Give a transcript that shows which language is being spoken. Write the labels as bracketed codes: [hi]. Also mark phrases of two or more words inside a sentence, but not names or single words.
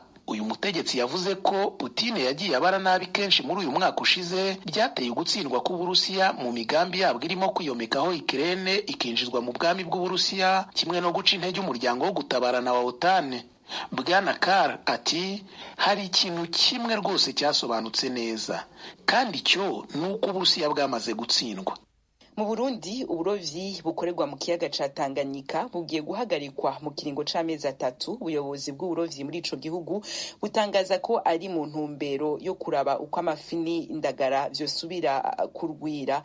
[rw] Uyu mutegetsi yavuze ko Putin yagiye abara nabi kenshi muri uyu mwaka ushize byateye ugutsindwa k'Uburusiya mu migambi yabwo irimo kwiyomekaho Ukraine ikinjizwa mu bwami bw'Uburusiya, kimwe no guca intege umuryango wo gutabarana wa OTAN. Bwana Carr ati hari ikintu kimwe rwose cyasobanutse neza, kandi cyo ni uko Uburusiya bwamaze gutsindwa. [rn] Mu Burundi uburovyi bukorerwa mu kiyaga ca Tanganyika bugiye guhagarikwa mu kiringo c'amezi 3. Ubuyobozi bw'uburovyi muri ico gihugu butangaza ko ari mu ntumbero yo kuraba uko amafi n'indagara vyosubira kurwira.